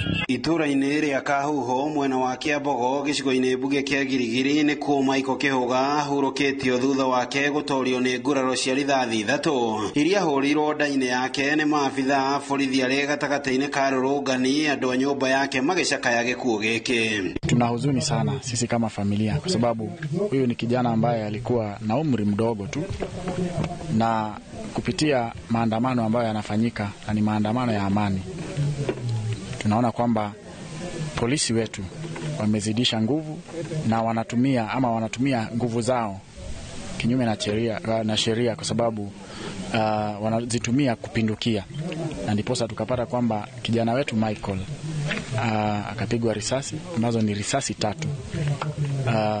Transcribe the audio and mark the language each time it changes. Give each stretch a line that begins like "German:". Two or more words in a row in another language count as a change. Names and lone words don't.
Kikuyu: Itura-inĩ rĩa Kahuho mwena wa Kiambogo gĩcigo-inĩ mbuge kĩa Girigiri nĩ kuo Michael Kĩhũga hurũkĩtio thutha wake gũtorio nĩ nguraro cia rithathi 3 iria hũrirwo nda-inĩ yake nĩ maabitha borithi arĩ gatagatĩ-inĩ ka rũrũngani andũ a nyũmba yake magĩcakaya gĩkuũ gĩkĩ.
Swahili: Tuna huzuni sana sisi kama familia kwa sababu huyu ni kijana ambaye alikuwa na umri mdogo tu, na kupitia maandamano ambayo yanafanyika na ni maandamano ya amani, tunaona kwamba polisi wetu wamezidisha nguvu na wanatumia nguvu zao kinyume na sheria kwa sababu wanazitumia kupindukia, na ndiposa tukapata kwamba kijana wetu Michael akapigwa risasi ambazo ni risasi 3.